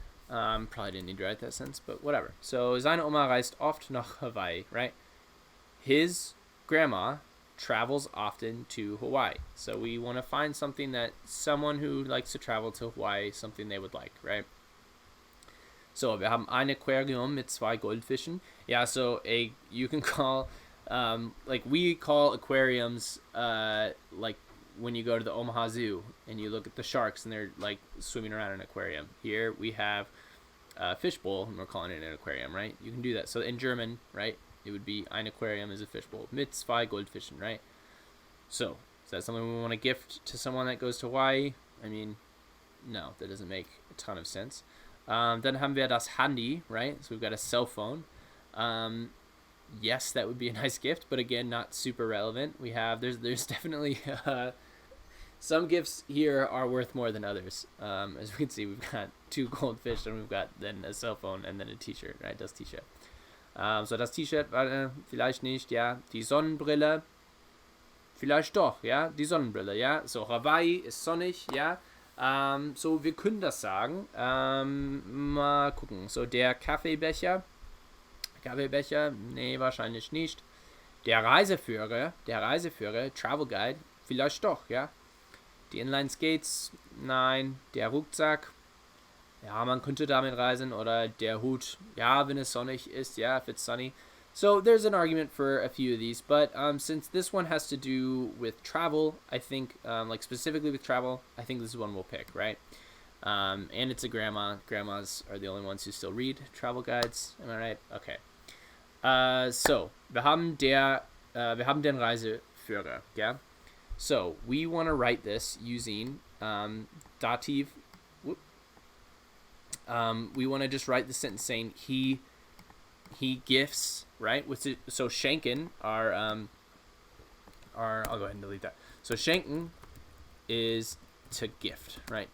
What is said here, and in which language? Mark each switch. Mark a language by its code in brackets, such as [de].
[en] Probably didn't need to write that sentence, but whatever. [de] So seine Oma reist oft nach Hawaii, right? [en] His grandma travels often to Hawaii. So we want to find something that someone who likes to travel to Hawaii, something they would like, right? [de] So, wir haben ein Aquarium mit 2 Goldfischen. [en] Yeah, so you can call, like we call aquariums, like when you go to the Omaha Zoo and you look at the sharks and they're like swimming around in an aquarium. Here we have a fishbowl and we're calling it an aquarium, right? You can do that. So in German, right, it would be [de] ein Aquarium [en] is a fishbowl [de] mit 2 Goldfischen, [en] right? So, is that something we want to gift to someone that goes to Hawaii? I mean, no, that doesn't make a ton of sense. [de] Dann haben wir das Handy, right? [en] So we've got a cell phone. Yes, that would be a nice gift, but again, not super relevant. We have, there's definitely, some gifts here are worth more than others. As we can see, we've got 2 goldfish and we've got then a cell phone and then a t-shirt, right? [de] Das T-Shirt. So das T-Shirt, vielleicht nicht, ja. Die Sonnenbrille, vielleicht doch, ja. Die Sonnenbrille, ja. So Hawaii ist sonnig, ja. So, wir können das sagen. Mal gucken. So, der Kaffeebecher. Nee, wahrscheinlich nicht. Der Reiseführer, Travel Guide, vielleicht doch, ja. Die Inline Skates, nein. Der Rucksack, ja, man könnte damit reisen, oder der Hut, ja, wenn es sonnig ist, yeah, [en] if it's sunny. So there's an argument for a few of these, but since this one has to do with travel, I think, like specifically with travel, I think this is one we'll pick, right? And it's a grandma. Grandmas are the only ones who still read travel guides. Am I right? Okay. [de] So, wir haben den Reiseführer, yeah? [en] So, we want to write this using Dativ. We want to just write the sentence saying he gifts, right? So schenken are I'll go ahead and delete that. So schenken is to gift, right?